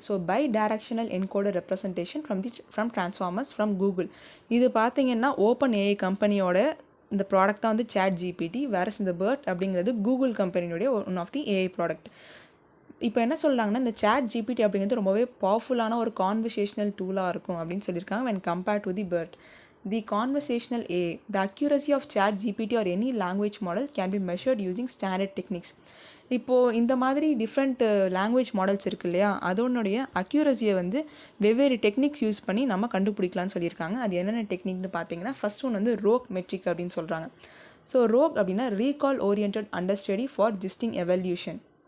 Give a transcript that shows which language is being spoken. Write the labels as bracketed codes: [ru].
[en] So bidirectional encoder representation from transformers from Google. [ta] இது பார்த்தீங்கன்னா open AI கம்பெனியோட இந்த ப்ராடக்ட் தான் வந்து சாட் ஜிபிடி. வேறஸ் இந்த பர்ட் அப்படிங்கிறது Google கம்பெனியோடைய [en] One of the AI product. [ta] இப்போ என்ன சொல்கிறாங்கன்னா இந்த சாட் ஜிபிடி அப்படிங்கிறது ரொம்பவே பவர்ஃபுல்லான ஒரு கான்வர்சேஷனல் டூலாக இருக்கும் அப்படின்னு சொல்லியிருக்காங்க. [en] when compared to the BERT, the conversational AI, the accuracy of chat GPT or any language model can be measured using standard techniques. [ta] இப்போது இந்த மாதிரி டிஃப்ரெண்ட் லாங்குவேஜ் மாடல்ஸ் இருக்கு இல்லையா, அதனுடைய அக்யூரஸியை வந்து வெவ்வேறு டெக்னிக்ஸ் யூஸ் பண்ணி நம்ம கண்டுபிடிக்கலாம்னு சொல்லியிருக்காங்க. அது என்னென்ன டெக்னிக்னு பார்த்தீங்கன்னா ஃபர்ஸ்ட் ஒன் வந்து ரோக் மெட்ரிக் அப்படின்னு சொல்கிறாங்க. [en] So ROUGE அப்படின்னா recall oriented understudy for gisting evaluation.